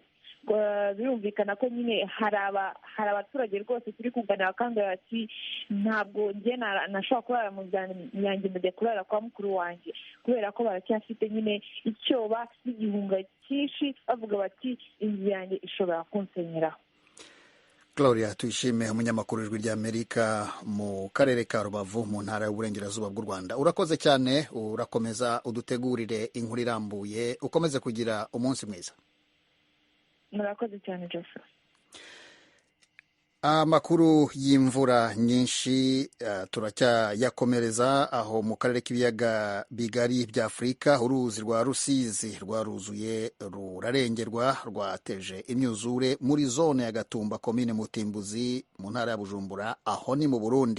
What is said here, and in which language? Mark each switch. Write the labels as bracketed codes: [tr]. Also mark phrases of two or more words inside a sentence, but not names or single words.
[rw] Birumvikana ko nyine hari abaturage rwose turi kuganira kandi bati ntabwo njye nashobora kurara mu yanjye mujya kurara kwa mukuru wanjye, kubera ko baracyafite nyine icyoba n'igihunga cyinshi bavuga bati inzu yanjye ishobora kunsenyeraho. Gloria Tuyishime, umunyamakuru w'Ijwi ry'Amerika mu karere ka Rubavu mu ntara y'Uburengerazuba bw'u Rwanda. Urakoze cyane, urakomeza udutegurire inkuru irambuye, ukomeze kugira umunsi mwiza. Murakoze cyane Joseph. Amakuru y'imvura nyinshi turacyayakomereza aho mu karere k'ibiyaga bigari bya Afurika. Uruzi rwa Rusizi rwaruzuye rurarengerwa, rwateje imyuzure muri zone ya Gatumba, komine Mutimbuzi, mu ntara ya Bujumbura, aho ni mu Burundi.